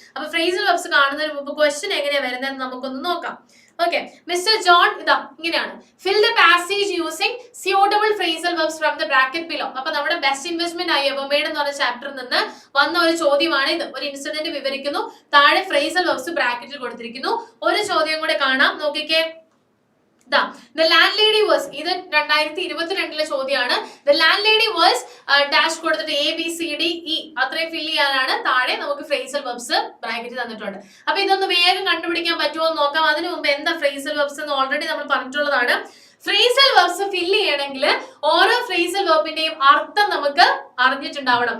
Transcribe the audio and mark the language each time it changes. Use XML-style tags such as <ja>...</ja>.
<ml>അപ്പൊ phrasal verbs കാണുന്നതിന് മുമ്പ് ക്വസ്റ്റ്യൻ എങ്ങനെയാ വരുന്നതെന്ന് നമുക്കൊന്ന് നോക്കാം.</ml> <en>Okay, Mr. John,</en> <ml>ഇതാ ഇങ്ങനെയാണ്.</ml> <en>Fill the passage using suitable phrasal verbs from the bracket below.</en> <ml>അപ്പൊ നമ്മുടെ ബെസ്റ്റ് ഇൻവെസ്റ്റ്മെന്റ് ആയി എബമേഡ് എന്ന് പറഞ്ഞ ചാപ്റ്ററിൽ നിന്ന് വന്ന ഒരു ചോദ്യമാണ് ഇത്. ഒരു ഇൻസിഡന്റ് വിവരിക്കുന്നു, താഴെ ഫ്രേസൽ വെർബ്സ് ബ്രാക്കറ്റിൽ കൊടുത്തിരിക്കുന്നു. ഒരു ചോദ്യം കൂടെ കാണാം, നോക്കിക്കേ.</ml> <en>The landlady was,</en> <ml>ഇത് 2022 ചോദ്യമാണ്.</ml> <en>The landlady was</en> <ml>ഡാഷ് കൊടുത്തിട്ട് ABCDE അത്രയും ഫില്ല് ചെയ്യാനാണ്. താഴെ നമുക്ക് ഫ്രേസൽ വെർബ്സ് ബ്രാക്കറ്റ് തന്നിട്ടുണ്ട്. അപ്പൊ ഇതൊന്ന് വേഗം കണ്ടുപിടിക്കാൻ പറ്റുമോ എന്ന് നോക്കാം. അതിനു മുമ്പ് എന്താ ഫ്രേസൽ വെർബ്സ് എന്ന് ഓൾറെഡി നമ്മൾ പറഞ്ഞിട്ടുള്ളതാണ്. ഫ്രേസൽ വെർബ്സ് ഫില്ല് ചെയ്യണമെങ്കിൽ ഓരോ ഫ്രേസൽ വെർബിന്റെയും അർത്ഥം നമുക്ക് അറിഞ്ഞിട്ടുണ്ടാവണം.</ml>